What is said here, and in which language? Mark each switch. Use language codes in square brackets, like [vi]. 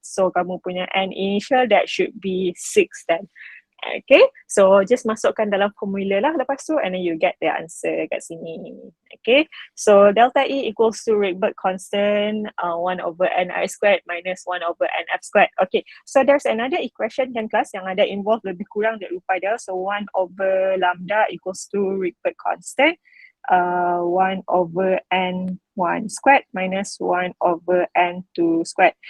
[en] So kamu punya N initial that should be 6 then. Okay, so just [ms] masukkan dalam formula lah lepas tu [en] and then you get the answer [ms] kat sini. [en] Okay, so delta E equals to Rydberg constant 1 over NI squared minus 1 over NF squared. [ms] Okay, so there's another equation kan kelas yang ada involve lebih kurang dari rupa dia. [en] So 1 over lambda equals to Rydberg constant 1 over N1 squared minus 1 over N2 squared.